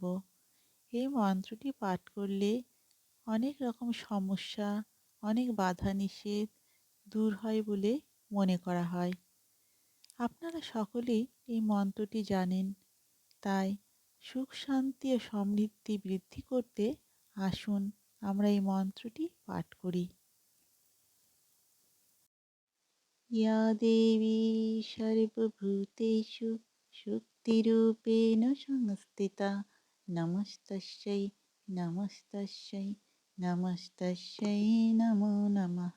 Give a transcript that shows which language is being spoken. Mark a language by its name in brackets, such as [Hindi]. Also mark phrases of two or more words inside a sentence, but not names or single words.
[Bangla] এই মন্ত্রটি পাঠ করলে অনেক রকম সমস্যা, অনেক বাধা নিষেধ দূর হয় বলে মনে করা হয়। আপনারা সকলেই এই মন্ত্রটি জানেন, তাই সুখ শান্তি ও সমৃদ্ধি বৃদ্ধি করতে আসুন আমরা এই মন্ত্রটি পাঠ করি। [Sanskrit] या देवी सर्वभूतेषु शक्तिरूपेण संस्थिता नमस्तस्यै नमस्तस्यै नमस्तस्यै नमो नमः।